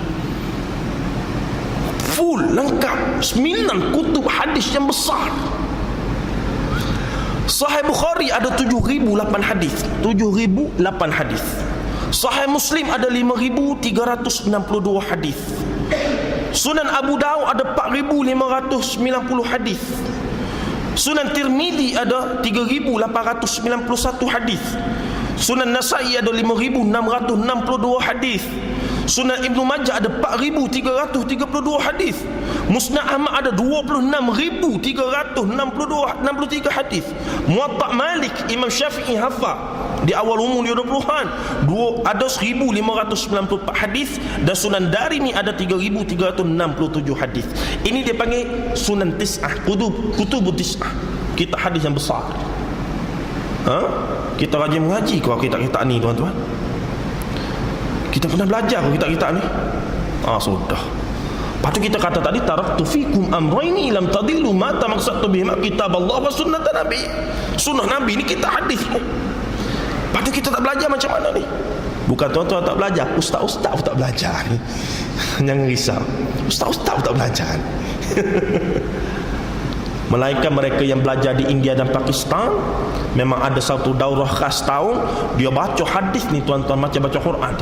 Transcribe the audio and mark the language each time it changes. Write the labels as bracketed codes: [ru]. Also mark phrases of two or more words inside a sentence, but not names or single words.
[ms] Full, lengkap, 9 kutub hadis yang besar. Sahih Bukhari ada 7,008 hadis, 7,008 hadis. Sahih Muslim ada 5,362 hadis. Sunan Abu Daud ada 4,590 hadis. Sunan Tirmizi ada 3,891 hadis. Sunan Nasa'i ada 5,662 hadis. Sunan Ibnu Majah ada 4,332 hadis. Musnad Ahmad ada 26,363 hadis. Muwatta Malik Imam Syafi'i hafal di awal umur 20-an ada 1,594 hadis, dan Sunan Darimi ada 3,367 hadis. Ini dia panggil Sunan Tis'ah, kutubut Tis'ah, kitab hadis yang besar. Kita rajin mengaji kau kitab-kitab ni tuan-tuan. Kita pernah belajar kitab-kitab ni. Sudah. Lepas tu kita kata tadi, [ar] تركت فيكم أمرين لم تضلوا ما تمسكتم بهما كتاب الله وسنة نبي. [ms] Sunnah Nabi ni kita hadis ni. Lepas tu kita tak belajar macam mana ni? Bukan tuan-tuan tak belajar, ustaz-ustaz pun tak belajar ni. Jangan risau. Ustaz-ustaz pun tak belajar ni. Melainkan mereka yang belajar di India dan Pakistan, memang ada satu daurah khas tahun, dia baca hadis ni tuan-tuan, macam baca Quran tu.